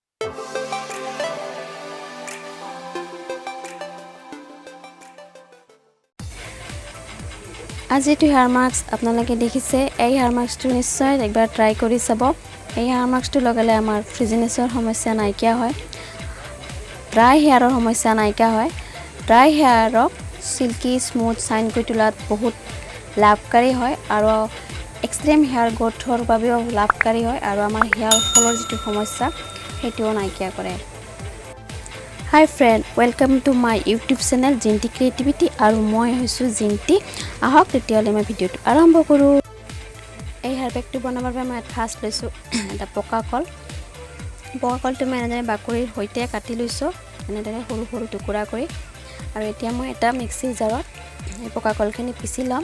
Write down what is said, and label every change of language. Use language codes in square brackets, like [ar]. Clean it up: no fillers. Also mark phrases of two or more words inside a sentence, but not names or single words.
[as] আজি এই [en] hair mask [as] আপোনালোকে দেখিছে এই [en] hair mask [as] নিশ্চয় একবার ট্রাই কৰি চাব। এই [en] hair mask [as] লগালে আমাৰ ফ্রিজিনেছৰ সমস্যা নাইকিয়া হয়, [en] dry hair [as] সমস্যা নাইকিয়া হয়। [en] dry hair silky smooth shine [as] কৰি তোলাত বহুত লাভকাৰী হয় আৰু [en] extreme hair growth [as] বাবেও লাভকাৰী হয় আৰু আমাৰ [en] hair fall [as] যেটো সমস্যা হেটোও নাইকিয়া কৰে। [en] Hi friend, welcome to my YouTube channel Jinti Creativity [as] আৰু মই হৈছো জিন্টি। আহক তেতিয়ালে মই ভিডিওটো আৰম্ভ কৰো। এই [en] hair pack [as] বনাবৰ বাবে মই ফাৰ্ষ্ট লৈছো এটা পকা কল। পকা কলটো মই এনেদৰে বাকলিৰ সৈতে কাটি লৈছো, এনেদৰে সৰু সৰু টুকুৰা কৰি। আৰু এতিয়া মই এটা [en] mixie jar [as] এই পকা কলখিনি পিছি লম।